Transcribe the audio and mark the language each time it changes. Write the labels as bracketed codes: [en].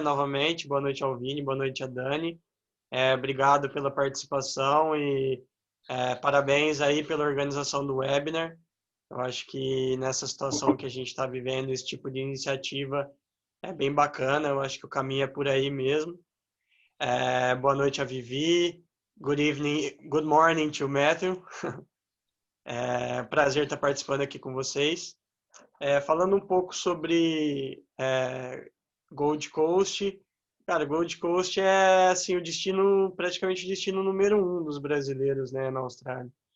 [pt] Novamente, boa noite ao Vini, boa noite a Dani. Obrigado pela participação e parabéns aí pela organização do webinar. Eu acho que nessa situação que a gente está vivendo, esse tipo de iniciativa é bem bacana. Eu acho que o caminho é por aí mesmo. Boa noite a Vivi. [en] Good evening, good morning to Matthew. [pt] Prazer estar participando aqui com vocês. Falando um pouco sobre Gold Coast. Cara, Gold Coast é assim, o destino, praticamente o destino número 1 dos brasileiros, né, na Austrália.